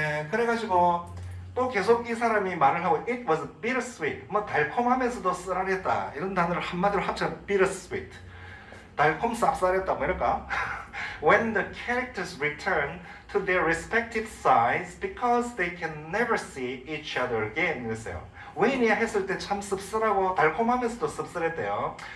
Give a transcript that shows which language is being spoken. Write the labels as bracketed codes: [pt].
[ko] 그래가지고 또 계속 이 사람이 말을 하고 [en] it was bittersweet, [ko] 뭐 달콤하면서도 쓰라렸다 이런 단어를 한마디로 합쳐서 bittersweet, 달콤 쌉쌀했다 뭐 이럴까? [en] When the characters return to their respective sides because they can never see each other again [ko] 이랬어요. 왜냐 했을 때 참 씁쓸하고 달콤하면서도 씁쓸했대요.